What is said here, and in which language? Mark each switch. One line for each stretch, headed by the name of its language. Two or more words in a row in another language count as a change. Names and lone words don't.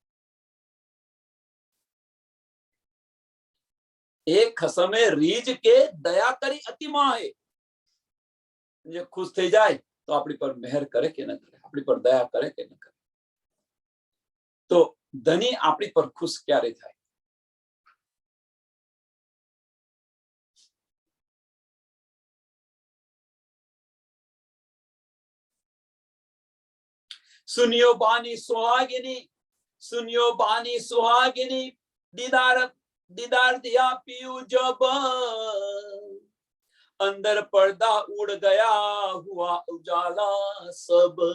Punjabi: ਏ ਖਸਮੇ ਰੀਝ ਕੇ ਦਇਆ ਕਰੀ ਅਤਿ ਮਾਹੇ।
Gujarati: જે ખુશ થઈ જાય તો આપણી પર મહેર કરે કે ન કરે, આપણી પર દયા કરે કે ન કરે। તો ધની આપણી પર ખુશ ક્યારે થાય?
Hindi: सुनियो बानी सुहागिनी, सुनियो बानी सुहागिनी, दीदार दीदार दिया पीयू जब, अंदर पर्दा उड़ गया हुआ उजाला सब।